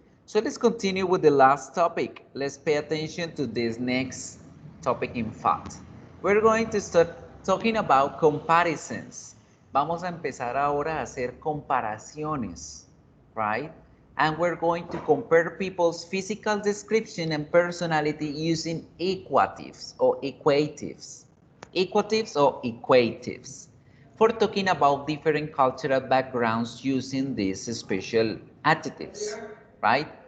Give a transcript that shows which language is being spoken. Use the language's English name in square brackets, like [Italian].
[English] So let's continue with the last topic. Let's pay attention to this next topic in fact. We're going to start talking about comparisons. [Spanish] Vamos a empezar ahora a hacer comparaciones, right? [English] And we're going to compare people's physical description and personality using equatives or equatives. Equatives or equatives. For talking about different cultural backgrounds using these special adjectives, right?